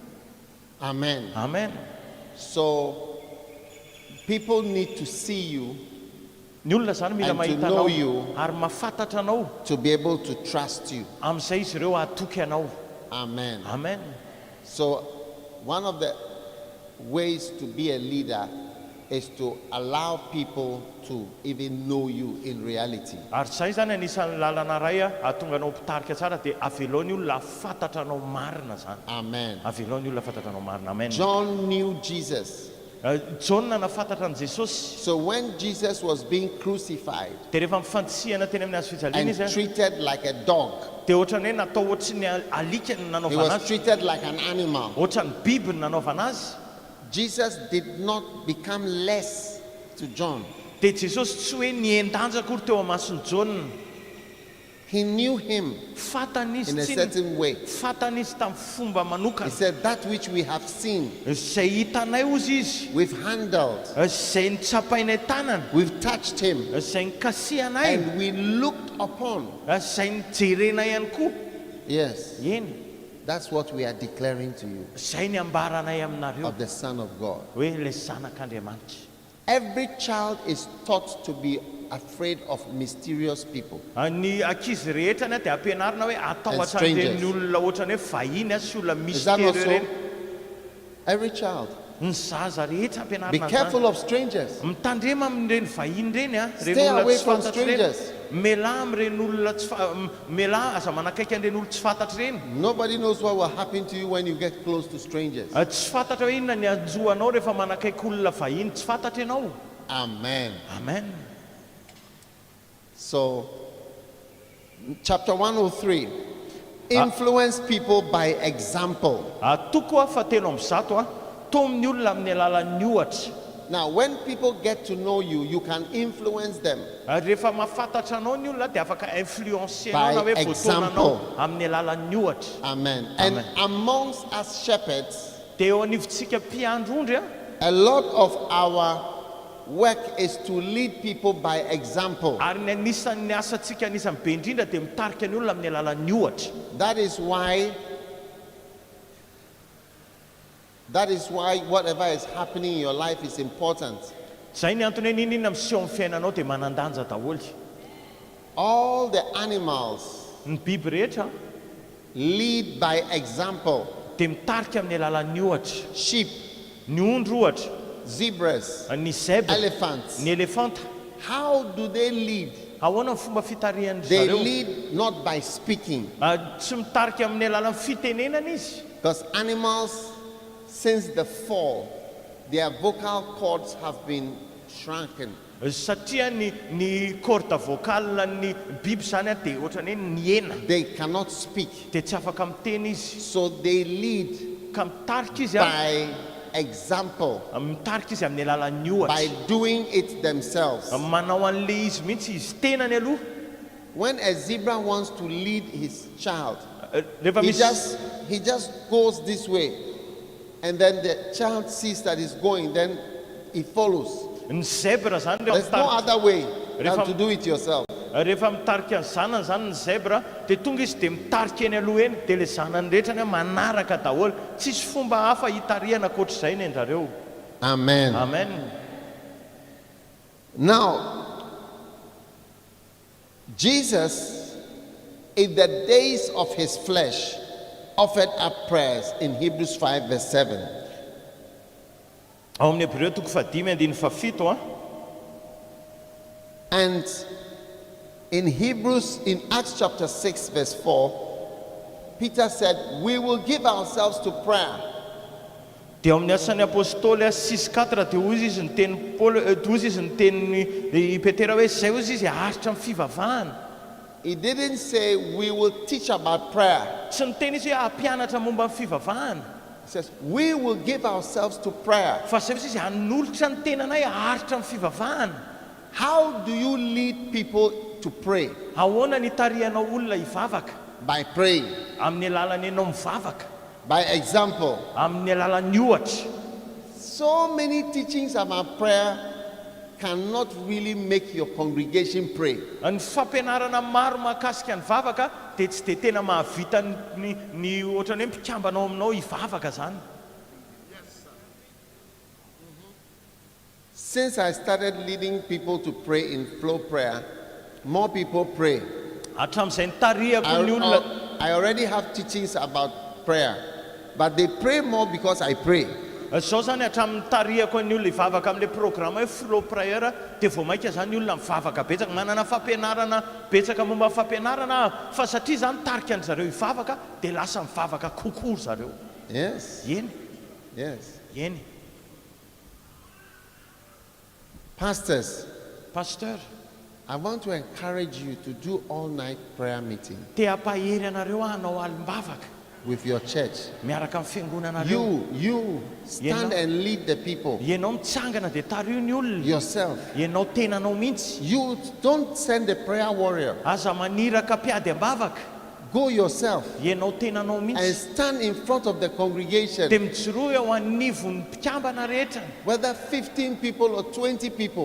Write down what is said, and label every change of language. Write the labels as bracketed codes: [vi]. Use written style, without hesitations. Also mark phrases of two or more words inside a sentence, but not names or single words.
[en] Amen. Amen. So people need to see you [mg] Ny olona zany mila [en] and to [mg] mahita [en] know [mg] anao [en] you [mg] ary mahafantatra anao [en] to be able to trust you. [mg] amin'izay izy ireo atoky anao. [en] Amen. Amen. So one of the ways to be a leader is to allow people to even know you in reality. [mg] Ary zay zany anisan'ny lalana ray ahatonga anao mpitarika tsara dia avelao ny olona fantatra anao marina zany. [en] Amen. [mg] Avelao ny olona fantatra anao marina. [en] Amen. John knew Jesus. [mg] Jona nafantatra an Jesosy. [en] So when Jesus was being crucified [mg] Dia rehefa mifantsihana teny amin'ny hazo fijaliana [en] and [mg] izy [en] treated like a dog, [mg] dia ohatrany hoe natao ohatry ny alika ny [en] he [mg] nanaovana [en] was [mg] azy, [en] treated like an animal. [mg] ohatry ny biby ny nanaovana azy. [en] Jesus did not become less to John. [mg] Dia Jesosy tsy hoe niendanjaka akory teo amason'ny Jona. [en] He knew him [mg] Fantany izy [en] in a [mg] tsy [en] certain way. [mg] fantany izy tamin'ny fomba [en] He [mg] manokana. [en] said, that which we have seen, [mg] Izay hitanay ozy izy, [en] we've handled, [mg] izay nitsapainay tanana, [en] we've touched him, [mg] izay nikasihanay, [en] and we looked upon. [mg] izay nijerenay ihany koa. [en] Yes, [mg] Eny, [en] that's what we are declaring to you [mg] izay ny ambaranay aminareo [en] of the Son of God. [mg] hoe ilay zanak'Andriamanitra. [en] Every child is taught to be afraid of mysterious people. [mg] Ny ankizy rehetra ny dia ampianarina hoe atao [en] And [mg] atran'ireny [en] strangers. [mg] olona ohatrany hoe vahiny sy olona [en] Is that not [mg] mystérieux [en] so? [mg] ireny. [en] Every child. [mg] Ny zaza rehetra [en] Be [mg] ampianarina [en] careful [mg] an'izany. [en] of strangers. [mg] Mitandrema amin'ireny vahiny reny [en] Stay [mg] reny olona [en] away [mg] tsy [en] from [mg] fantatry reny. [en] strangers. [mg] Mela amin'ireny olona tsy mela aza manakaiky an'ireny olona tsy fantatry reny. [en] Nobody knows what will happen to you when you get close to strangers. [mg] Tsy fantatra hoe inona ny anjoanao rehefa manakaiky olona vahiny tsy fantatra ianao. [en] Amen. Amen. So, chapter 103, influence people by example. [mg] Toko a fahatelo amby zato tomin'ny olona amin'ny alalan'ny ohatra. [en] Now, when people get to know you, you can influence them [mg] Rehefa mahafantatra anao ny olona dia afaka influencer [en] by [mg] anao na hoe [en] example. [mg] voatonanao amin'ny alalan'ny ohatra. [en] Amen. Amen. And amongst us shepherds, [mg] Dia eo anivontsika mpiandro ondry [en] a lot of our work is to lead people by example. [mg] ary ny anisan'ny asantsika anisan'ny be indrindra dia mitarika ny olona amin'ny alalan'ny ohatra. [en] That is why whatever is happening in your life is important. [mg] Zay ny antony hoe ninina miseho amin'ny fiainanao dia manandanja daholo. [en] All the animals [mg] Ny biby rehetra [en] lead by example. [mg] dia mitarika amin'ny alalan'ny ohatra. [en] Sheep, [mg] Ny ondry ohatra, [en] zebras, [mg] ny zebra, [en] elephants. [mg] ny elefanta. [en] How do they lead? [mg] Ahoana ny fomba fitarihan'ny [en] They [mg] zareo? [en] lead not by speaking. [mg] Tsy mitarika amin'ny alalan'ny fitenenana izy. [en] Because animals, since the fall, their vocal cords have been shrunken. [mg] Satria ny [fr] corde vocale [mg] ny biby zany dia ohatrany hoe niena [en] They cannot speak. [mg] dia tsy afaka miteny izy. [en] So they lead [mg] Ka mitarika izy [en] by example, [mg] mitarika izy amin'ny alalan'ny [en] by [mg] ohatra. [en] doing it themselves. [mg] Manao an'le izy mihitsy izy tenany aloha. [en] When a zebra wants to lead his child, [mg] Rehefa [en] he [mg] misy [en] just goes this way, and then the child sees that he's going, then he follows. [mg] ny zebra zany rehefa [en] There's no [mg] mitarika. [en] other way than to do it yourself. [mg] Rehefa mitarika ny zanany zany ny zebra dia tonga izy dia mitarika eny aloha eny dia le zanany rehetra ny manaraka daholo. Tsisy fomba hafa hitarihana ankoatr'izay ny andrareo. [en] Amen. Amen. Now, Jesus, in the days of his flesh, offered up prayers in Hebrews 5 verse 7. [mg] Ao amin'ny Hebreo 5:7 [en] And in Hebrews, in Acts chapter 6 verse 4, Peter said, we will give ourselves to prayer. [mg] dia ao amin'ny asan'ny apôstôly 6:4 dia hozy izy ny teny hozy izy ny teny Petera hoe zay hozy izy haritra amin'ny fivavahana. [en] He didn't say we will teach about prayer. [mg] Tsy niteny izy hoe hampianatra momba ny fivavahana. [en] He says, we will give ourselves to prayer. [mg] Fa zay izy hanolotra ny tenanay haritra amin'ny fivavahana. [en] How do you lead people to pray? [mg] Ahoana ny tarihanao olona hivavaka? [en] By praying. [mg] Amin'ny alalan'ny ianao mivavaka, [en] By example. [mg] amin'ny alalan'ny ohatra. [en] So many teachings about prayer cannot really make your congregation pray. [mg] Ny fampianarana maro mahakasika ny vavaka dia tsy dia tena mahavita ny ohatrany hoe mpikambanao aminao hivavaka zany. [en] Since I started leading people to pray in flow prayer, more people pray. [mg] Hatramin'izay nitarihako ny olona [en] I already have teachings about prayer, but they pray more because I pray. [mg] zao zany hatramin'ny tarihako ny olona hivavaka amin'le programme hoe [en] flow prayer [mg] dia vao maika zany ny olona mivavaka betsaka, manana fampianarana betsaka momba fampianarana fa satria zany tarika ny zareo hivavaka dia lasa mivavaka kokoa zareo. [en] Yes. [mg] Eny, [en] Yes. [mg] eny. [en] Pastors, [mg] Pasteur, [en] I want to encourage you to do all-night prayer meeting [mg] te hampahery anareo hanao alim-bavaka [en] with your church. [mg] miaraka amin'ny fiangonanareo. [en] You stand and lead the people [mg] Ianao mitsangana dia tario ny olona. [en] yourself. [mg] Ianao tenanao mihitsy. [en] You don't send the prayer warrior. [mg] Aza maniraka mpiady am-bavaka. [en] Go yourself [mg] Ianao tenanao [en] and [mg] mihitsy. [en] stand in front of the [mg] Dia [en] congregation, [mg] mijoroa eo anivon'ny mpikambana rehetra. [en] whether 15 people or 20 people,